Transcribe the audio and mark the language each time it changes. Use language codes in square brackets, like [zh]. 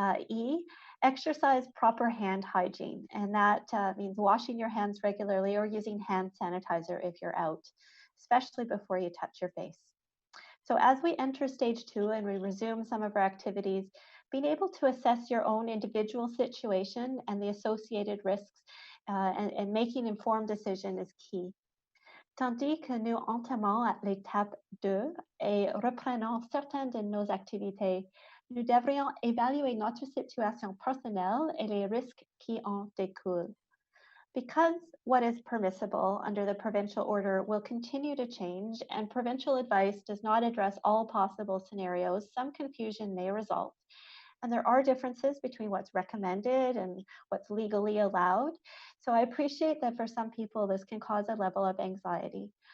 [en] E, exercise proper hand hygiene, and that means washing your hands regularly or using hand sanitizer if you're out, especially before you touch your face. So as we enter stage 2 and we resume some of our activities, being able to assess your own individual situation and the associated risks and making informed decision is key. [fr] Tandis que nous entamons à l'étape 2 et reprenons certaines de nos activités, nous devrions évaluer notre situation personnelle et les risques qui en découlent. [en] Because what is permissible under the provincial order will continue to change, and provincial advice does not address all possible scenarios, some confusion may result. And there are differences between what's recommended and what's legally allowed. So I appreciate that for some people, this can cause a level of anxiety.